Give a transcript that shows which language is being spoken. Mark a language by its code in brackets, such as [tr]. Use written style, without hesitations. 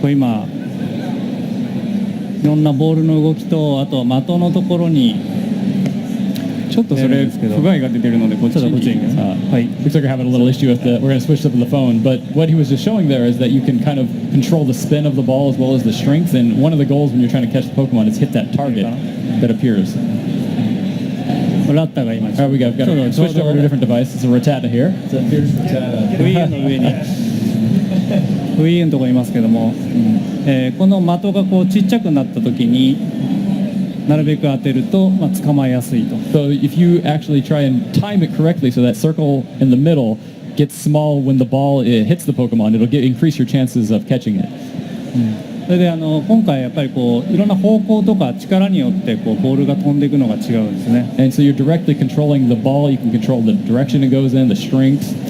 [ja] これ今いろんなボールの動きと、あと的のところにちょっとそれ不具合が出てるのでこっちに。 [en] Looks like we're having a little issue with we're going to switch up the phone, but what he was just showing there is that you can kind of control the spin of the ball as well as the strength, and one of the goals when you're trying to catch the Pokemon is hit that target that appears. [ja] ラッタが今 [en] Alright, we've got to switch over to a different device. It's a Rattata here. It's a fierce Rattata. [ja] Wii の上にWii のところにいますけども、この的がちっちゃくなった時になるべく当てると、捕まえやすいと。 [en] So if you actually try and time it correctly, so that circle in the middle gets small when the ball hits the Pokemon, it'll increase your chances of catching it. [ja] それで今回やっぱりいろんな方向とか力によってボールが飛んでいくのが違うんですね。 [en] And so you're directly controlling the ball. You can control the direction it goes in, the strength.